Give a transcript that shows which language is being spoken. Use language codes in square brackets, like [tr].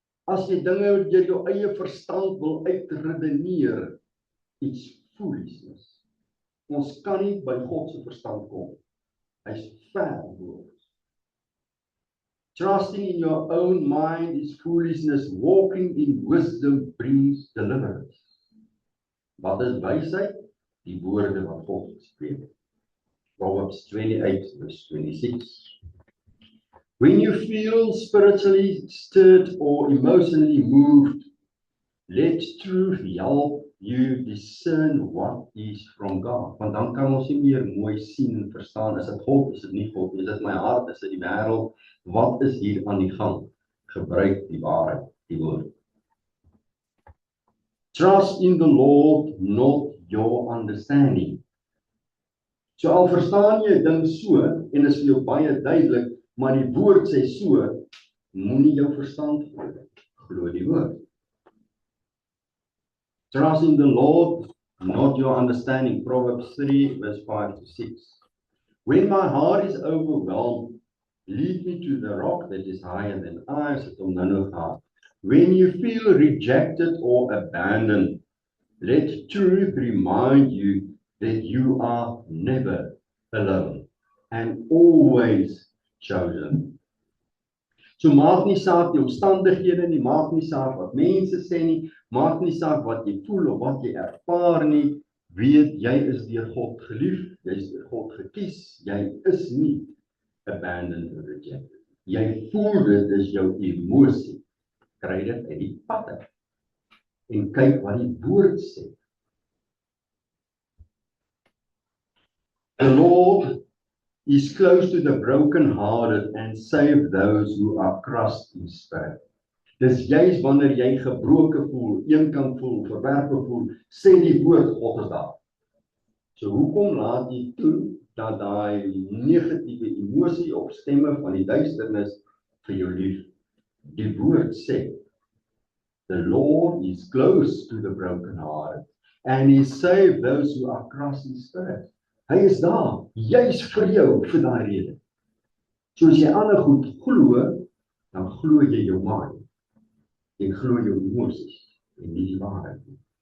[af] As jy dinge deur jou eie verstand wil uitredeneer, [en] it's foolishness. [af] Ons kan nie by God se verstand kom. Hy's ver bo ons. [en] Trusting in your own mind is foolishness. Walking in wisdom brings deliverance. [af] Wat is wysheid? Die woorde wat God gespreek het. [en] Proverbs 28 verse 26. When you feel spiritually stirred or emotionally moved, let truth help you discern what is from God. [af] Want dan kan ons nie meer mooi sien en verstaan, is dit God, is dit nie God, is dit my hart, is dit die wêreld, wat is hier aan die gang? Gebruik die waarheid, die woord. [en] Trust in the Lord, not your understanding. [af] So al verstaan jy ding so, en is vir jou baie duidelik, maar die woord sê so, moenie jou verstand glo, glo die woord. [en] Trust in the Lord, not your understanding. Proverbs 3 verse 5-6. When my heart is overwhelmed, lead me to the rock that is higher than I. When you feel rejected or abandoned, let truth remind you that you are never alone and always chosen. [af] So maak nie saak die omstandighede nie, maak nie saak wat mense sê nie, maak nie saak wat jy voel of wat jy ervaar nie, weet jy is deur God geliefd, jy is deur God gekies, jy is nie [en] abandoned or rejected. [af] Jy voel dit is jou emosie, kry dit uit die pad uit en kyk wat die woord sê. [en] The Lord is close to the broken-hearted and save those who are crushed in spirit. [af] Dis juist wanneer jy gebroke voel, eenkant voel, verwerpe voel, sê die woord God is daar. So hoekom laat jy toe dat daai negatiewe emosie of stemme van die duisternis vir jou lief? Die woord sê, [en] the Lord is close to the broken-hearted and he save those who are crushed in spirit. [af] Hy is daar, juis vir jou, vir daai rede. So as jy ander goed glo, dan glo jy jou mind. Jy glo jou emosies, en nie die waarheid nie.